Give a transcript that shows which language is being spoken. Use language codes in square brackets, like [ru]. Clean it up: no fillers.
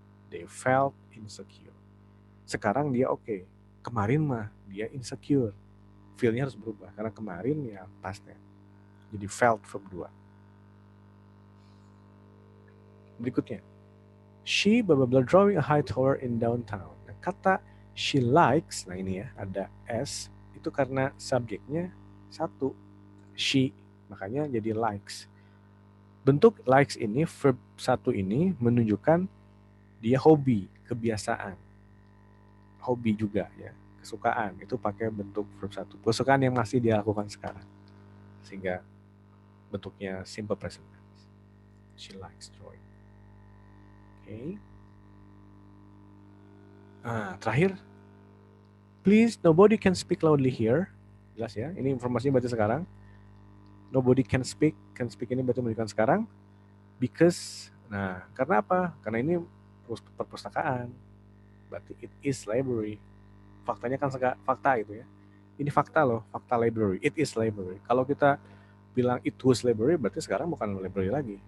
[en] They felt insecure. [id] Sekarang dia okay. Kemarin mah dia insecure. Feel-nya harus berubah. Karena kemarin ya past tense. Jadi felt verb 2. Berikutnya, [en] she blah blah blah drawing a high tower in downtown. [id] Nah, kata she likes, nah ini ya ada s, itu karena subjeknya 1, she, makanya jadi likes. Bentuk likes ini, verb 1 ini menunjukkan dia hobi, kebiasaan. Hobi juga ya, kesukaan, itu pakai bentuk verb 1. Kesukaan yang masih dia lakukan sekarang. Sehingga bentuknya simple present tense. [en] She likes drawing. [id] Oke. Nah, terakhir, [en] please, nobody can speak loudly here. [id] Jelas ya, ini informasinya berarti sekarang. [en] Nobody can speak [id] ini berarti menunjukkan sekarang. [en] Because, [id] nah, karena apa? Karena ini perpustakaan. Berarti [en] it is library. [id] Faktanya kan fakta itu ya. Ini fakta loh, fakta library. [en] It is library. [id] Kalau kita bilang [en] it was library, [id] berarti sekarang bukan library lagi.